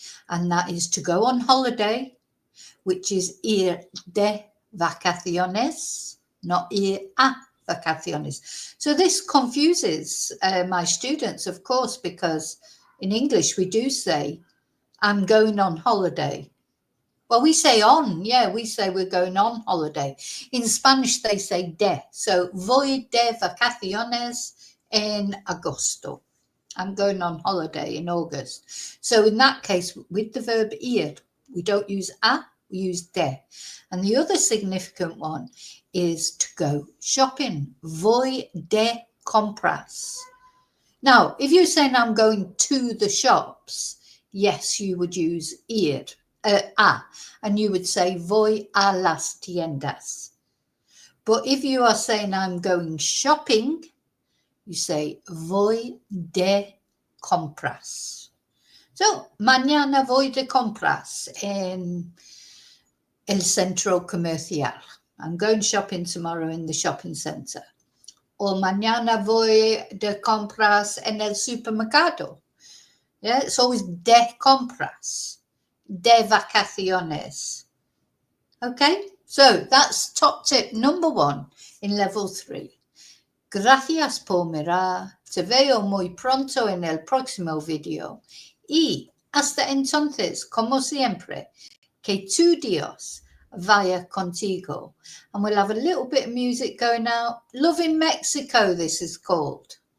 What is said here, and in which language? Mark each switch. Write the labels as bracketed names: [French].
[English] And that is to go on holiday, which is [Spanish] ir de vacaciones, [English] not [Spanish] ir a vacaciones. [English] So this confuses my students, of course, because in English we do say, I'm going on holiday. Well, we say on, we say we're going on holiday. In Spanish, they say de. [Spanish] So, voy de vacaciones en agosto. [English] I'm going on holiday in August. So in that case, with the verb ir, we don't use a, we use de. And the other significant one is to go shopping. [Spanish] Voy de compras. [English] Now, if you're saying I'm going to the shops, yes, you would use ir, a, and you would say [Spanish] voy a las tiendas. [English] But if you are saying I'm going shopping, you say [Spanish] voy de compras. So, mañana voy de compras en el centro comercial. [English] I'm going shopping tomorrow in the shopping center. [Spanish] Or mañana voy de compras en el supermercado. [English] Yeah, it's always [Spanish] de compras. de vacaciones. [English] Okay, so that's top tip number 1 in level 3. [Spanish] Gracias por mirar. Te veo muy pronto en el próximo video. Y hasta entonces, como siempre, que tu Dios vaya contigo. [English] And we'll have a little bit of music going out. Love in Mexico, this is called.